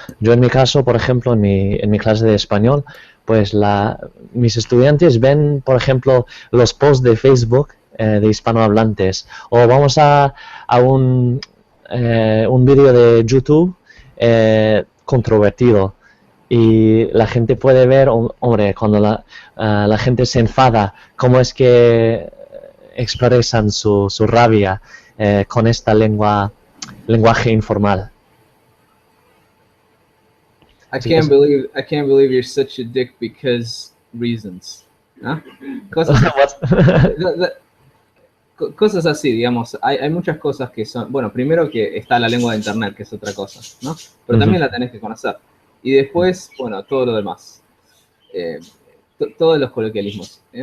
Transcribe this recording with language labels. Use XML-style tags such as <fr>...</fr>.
<es>Yo en mi caso, por ejemplo, en mi clase de español, pues mis estudiantes ven, por ejemplo, los posts de Facebook de hispanohablantes o vamos a un vídeo de YouTube controvertido y la gente puede ver, hombre, cuando la gente se enfada, cómo es que expresan su rabia con esta lenguaje informal. Así que</es> <en>I can't believe you're such a dick because reasons.</en> <es>¿No? Cosas, cosas así, digamos. Hay muchas cosas que son, bueno, primero que está la lengua de internet, que es otra cosa, ¿no? Pero también la tenés que conocer. Y después, bueno, todo lo demás. Todos los coloquialismos.</es>